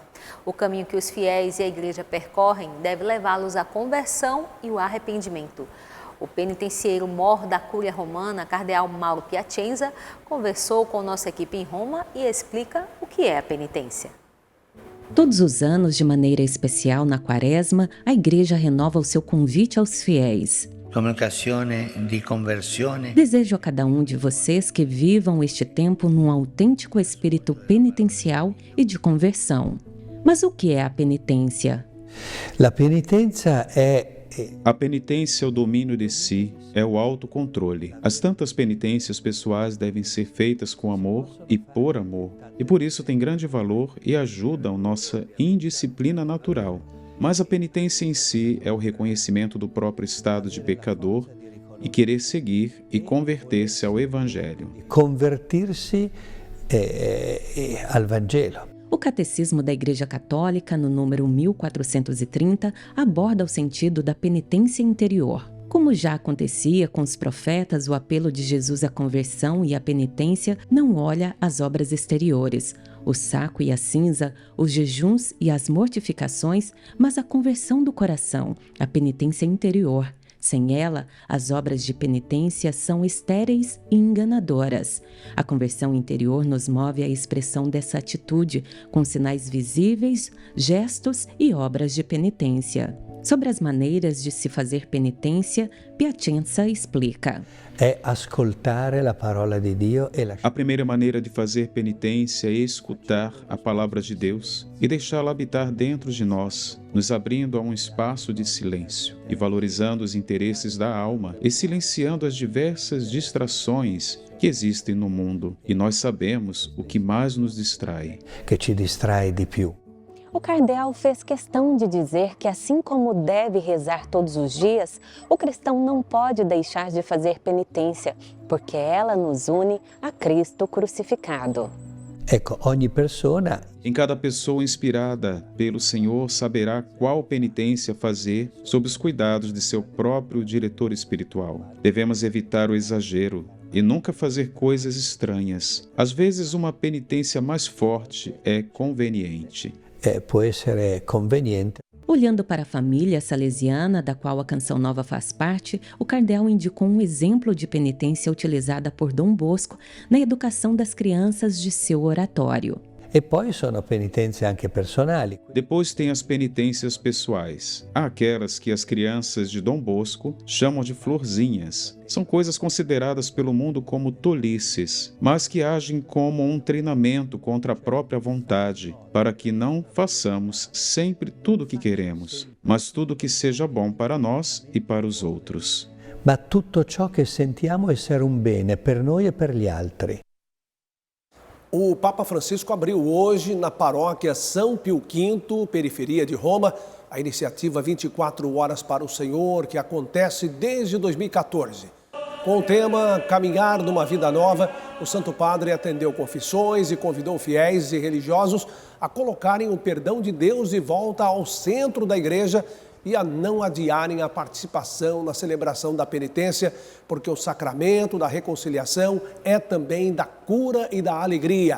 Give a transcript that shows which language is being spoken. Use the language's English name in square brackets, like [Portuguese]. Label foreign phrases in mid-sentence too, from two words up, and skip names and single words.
[Portuguese] O caminho que os fiéis e a Igreja percorrem deve levá-los à conversão e o arrependimento. O penitencieiro mor da Cúria Romana, Cardeal Mauro Piacenza, conversou com nossa equipe em Roma e explica o que é a penitência. Todos os anos, de maneira especial na Quaresma, a Igreja renova o seu convite aos fiéis. [Italian] Come occasione di conversione. [Portuguese] Desejo a cada um de vocês que vivam este tempo num autêntico espírito penitencial e de conversão. Mas o que é a penitência? [Italian] La penitenza è [Portuguese] A penitência é o domínio de si, é o autocontrole. As tantas penitências pessoais devem ser feitas com amor e por amor, e por isso tem grande valor e ajudam nossa indisciplina natural. Mas a penitência em si é o reconhecimento do próprio estado de pecador e querer seguir e converter-se ao Evangelho. [Italian] convertirsi al Vangelo. [Portuguese] O Catecismo da Igreja Católica, no número 1430, aborda o sentido da penitência interior. Como já acontecia com os profetas, o apelo de Jesus à conversão e à penitência não olha as obras exteriores, o saco e a cinza, os jejuns e as mortificações, mas a conversão do coração, a penitência interior. Sem ela, as obras de penitência são estéreis e enganadoras. A conversão interior nos move à expressão dessa atitude, com sinais visíveis, gestos e obras de penitência. Sobre as maneiras de se fazer penitência, Piacenza explica. [Italian] È ascoltare la parola di Dio e [Portuguese] A primeira maneira de fazer penitência é escutar a palavra de Deus e deixá-la habitar dentro de nós, nos abrindo a um espaço de silêncio e valorizando os interesses da alma e silenciando as diversas distrações que existem no mundo. E nós sabemos o que mais nos distrai. [Italian] che ci distrae di più. [Portuguese] O cardeal fez questão de dizer que, assim como deve rezar todos os dias, o cristão não pode deixar de fazer penitência, porque ela nos une a Cristo crucificado. [Italian] Ecco, ogni persona [Portuguese] Em cada pessoa inspirada pelo Senhor saberá qual penitência fazer sob os cuidados de seu próprio diretor espiritual. Devemos evitar o exagero e nunca fazer coisas estranhas. Às vezes, uma penitência mais forte é conveniente. [Italian] può essere conveniente. [Portuguese] Olhando para a família salesiana, da qual a Canção Nova faz parte, o cardeal indicou um exemplo de penitência utilizada por Dom Bosco na educação das crianças de seu oratório. [Italian] E poi sono penitenze anche personali. [Portuguese] Depois tem as penitências pessoais. Há aquelas que as crianças de Dom Bosco chamam de florzinhas. São coisas consideradas pelo mundo como tolices, mas que agem como um treinamento contra a própria vontade, para que não façamos sempre tudo o que queremos, mas tudo que seja bom para nós e para os outros. [Italian] Ma tutto ciò che sentiamo essere un bene per noi e per gli altri. [Portuguese] O Papa Francisco abriu hoje, na paróquia São Pio V, periferia de Roma, a iniciativa 24 Horas para o Senhor, que acontece desde 2014. Com o tema Caminhar numa Vida Nova, o Santo Padre atendeu confissões e convidou fiéis e religiosos a colocarem o perdão de Deus de volta ao centro da igreja e a não adiarem a participação na celebração da penitência, porque o sacramento da reconciliação é também da cura e da alegria.